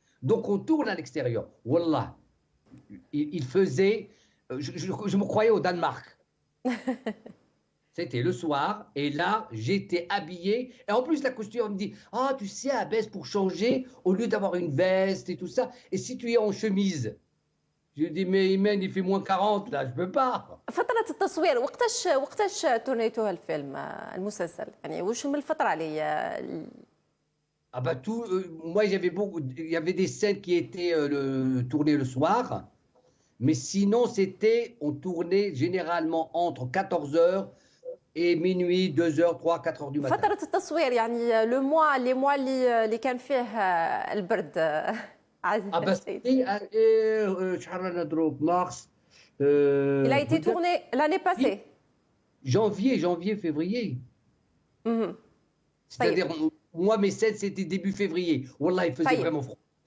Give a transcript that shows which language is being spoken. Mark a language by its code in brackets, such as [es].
[fr] Donc on tourne à l'extérieur. Wallah, il faisait... Je me croyais au Danemark. C'était le soir, et là, j'étais habillé. Et en plus, la costume me dit, ah, tu sais, Abbès, pour changer, au lieu d'avoir une veste et tout ça, et si tu es en chemise? Je dis, mais Imen, il fait moins 40, là, je peux pas. [ar] فترة التصوير وقتاش تورنيتوها الفيلم المسلسل يعني وش من الفترة اللي [fr] Ah bah tout, moi, il y avait des scènes qui étaient tournées le soir, mais sinon, on tournait généralement entre 14h et minuit, 2h, 3, 4h du matin. [ar] فترة التصوير يعني لو موا اللي كان فيه البرد عزيز [fr] Ah bah [ar] السيد. شحال رانا نضرب مارس. [fr] Il a été tourné l'année passée. Janvier, février. Mhm. C'est-à-dire, moi, mes scènes, c'était début février. Wallah, il faisait vraiment froid.